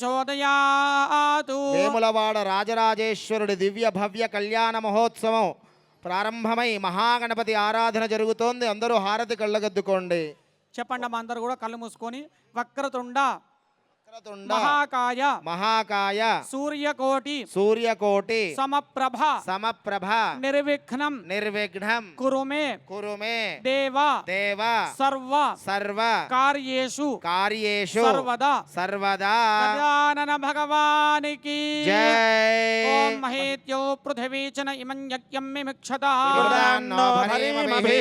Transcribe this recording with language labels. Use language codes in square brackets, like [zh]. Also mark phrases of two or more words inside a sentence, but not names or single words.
[te] వేములవాడ రాజరాజేశ్వరుడి దివ్య భవ్య కళ్యాణ మహోత్సవం ప్రారంభమై మహాగణపతి ఆరాధన జరుగుతోంది. అందరూ హారతి కళ్ళగద్దుకోండి. చెప్పండి అమ్మా, అందరూ కూడా కళ్ళు మూసుకొని. వక్రతుండ [sa] వక్రతుండ మహాకాయ మహాకాయ సూర్యకోటి సూర్యకోటి సమప్రభ సమప్రభ నిర్విఘ్నం నిర్విఘ్నం కురుమే కురుమే దేవ దేవ సర్వ సర్వ కార్యేషు కార్యేషు సర్వదా సర్వదా. [te] గజానన భగవానికి జై. [sa] ఓం మహేత్యో పృథివీచన ఇమం యజ్ఞం మిమిక్షతా పిబదాన్నో భరీమభి.